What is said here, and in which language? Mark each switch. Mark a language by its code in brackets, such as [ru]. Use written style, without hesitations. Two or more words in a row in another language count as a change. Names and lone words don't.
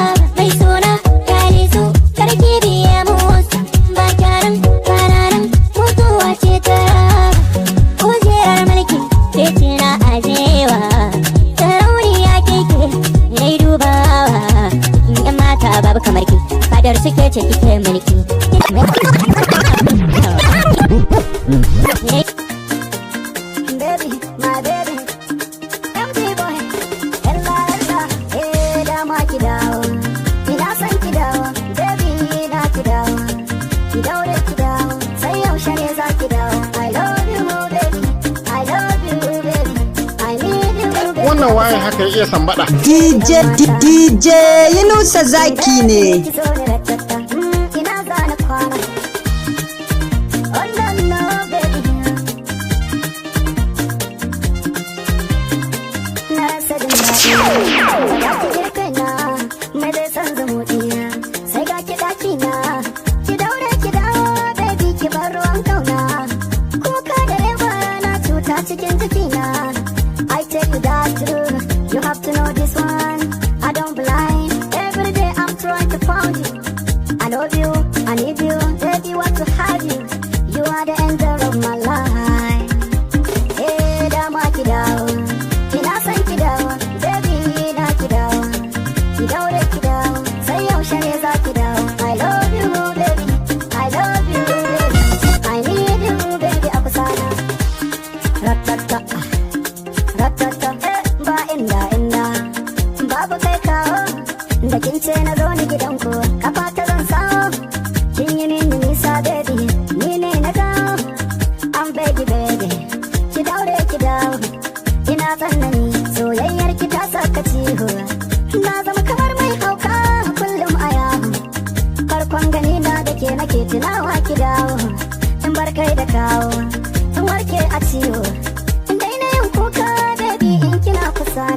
[ha] Mai suna kare su karki biya musu ba kyaran kwararin mutuwa ce tara. Kujerar mulki ce na ajewa sarauniya keke yayi dubawa. Yan mata babu kamar ki fadar suke ce kike mulki. [en] Baby, my baby, empty boy, [ha] ella, dama ki dawo, ina son ki dawo, baby na ki dawo, ki daure ki dawo, sai yaushe ne za ki dawo. [en] I love you baby, I love you baby, I need you baby. [ha] Wannan waye haka iya sambada. DJ Yunusa Zaki ne. Ki so ne ratata, ina zana kwana. [en] Oh no baby. [ha] Mai zai san zamuɗina sai ga ki ɗakina, ki daure ki dawo baby ki bar ruwan kauna, kuka da yawa na cuta cikin jikina. [en] I tell you that true, you have to know this one. I don't blind, every day I'm trying to find you. I love you, I need you, baby want to have you. You are the angel of my life. [ha] Hey, dama ki dawo, ina son ki dawo, baby na ki dawo, ki daure ki dawo, sai yaushe ne za ki dawo. [en] I love you baby, I love you baby, I need you baby [ha] a kusa na. Ratata, ratata, ba inda babu kai kawo, da kin ce na zo ni gidanku, kafa ta zan sawo, kin yi min nisa baby, ni ne na kawo, [en] I'm baby, [ha] ki daure ki dawo, ina tsanani soyayyar ki ta saka ciho, na zama kamar mai hauka kullum a yawo, farkon gani na da ke nake tunawa ki dawo, in bar kai da kawo, in warke a ciwo, in daina yin kuka baby in kina kusa na.